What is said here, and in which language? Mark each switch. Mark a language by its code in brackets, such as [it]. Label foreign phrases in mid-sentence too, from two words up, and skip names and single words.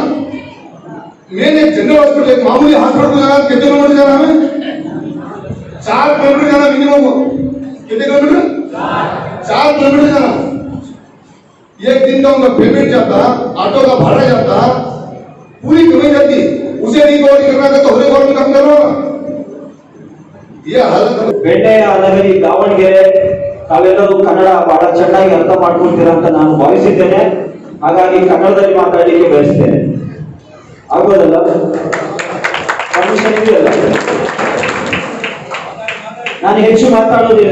[hi] मैंने जनरल हॉस्पिटल एक मामूली हॉस्पिटल को जाना कितने किलोमीटर जाना हमें 4 किलोमीटर जाना मिनिमम. कितने किलोमीटर 4 किलोमीटर जाना. एक दिन का उनका पेमेंट जाता, ऑटो का भाड़ा जाता, पूरी कमाई जाती. उसे रिकवर करना था तो हरे गवर्नमेंट काम करो. ये हालत [kn] ಬೆಣ್ಣೆಯ ನಗರಿ ದಾವಣಗೆರೆ ತಾವೆಲ್ಲರೂ ಕನ್ನಡ ಬಹಳ ಚೆನ್ನಾಗಿ ಅರ್ಥ ಮಾಡ್ಕೊಳ್ತೀರಾ ಅಂತ ನಾನು ಭಾವಿಸಿದ್ದೇನೆ. ಹಾಗಾಗಿ ಕನ್ನಡದಲ್ಲಿ ಮಾತಾಡಲಿಕ್ಕೆ ಬಯಸ್ತೇನೆ. ಆಗೋದಲ್ಲ ನಾನು ಹೆಚ್ಚು ಮಾತಾಡುವುದಿಲ್ಲ.